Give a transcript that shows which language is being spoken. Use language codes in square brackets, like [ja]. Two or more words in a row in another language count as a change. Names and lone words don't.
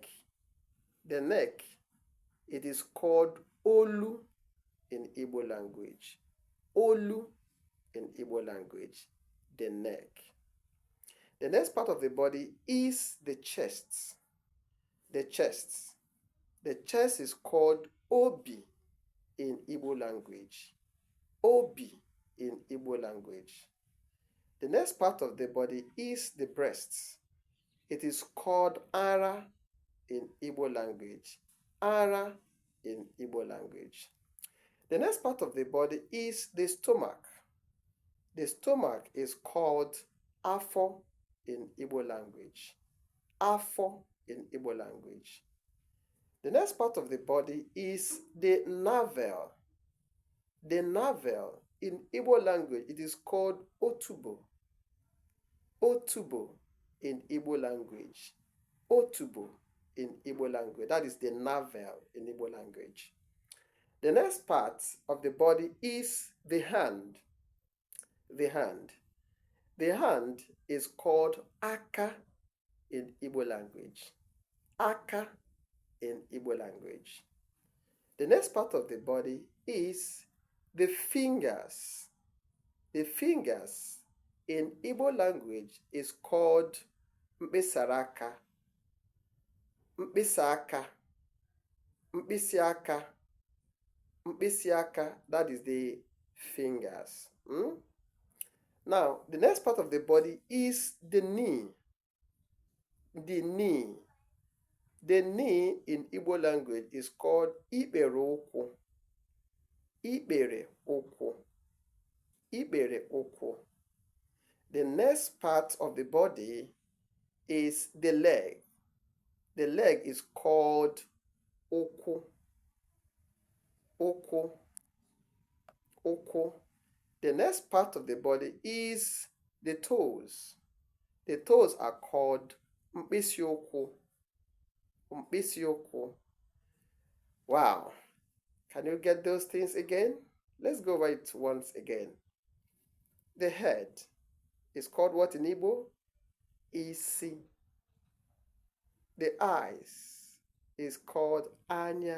[en] The neck, it is called olu in Igbo language. Olu in Igbo language, the neck. The next part of the body is the chest. The chest. The chest is called obi in Igbo language. Obi in Igbo language. The next part of the body is the breasts. It is called ara in Igbo language. Ara in Igbo language. The next part of the body is the stomach. The stomach is called afo in Igbo language. Afo in Igbo language. The next part of the body is the navel. The navel in Igbo language, it is called otubo. Otubo in Igbo language. Otubo in Igbo language. That is the navel in Igbo language. The next part of the body is the hand. The hand. The hand is called aka in Igbo language. Aka in Igbo language. The next part of the body is the fingers. The fingers in Igbo language is called [ig] mkpịsị aka, mkpịsị aka, [en] that is the fingers. Now, the next part of the body is the knee. The knee. The knee in Igbo language is called [ig] ikpere ụkwụ. Ikpere ụkwụ. Ikpere ụkwụ. [en] The next part of the body is the leg. The leg is called [ig] ụkwụ, ụkwụ, ụkwụ. [en] The next part of the body is the toes. The toes are called [ig] mkpịsị ụkwụ, mkpịsị ụkwụ. [en] Wow. Can you get those things again? Let's go over it once again. The head is called what in Igbo? [ig] Isi. [en] The eyes is called anya.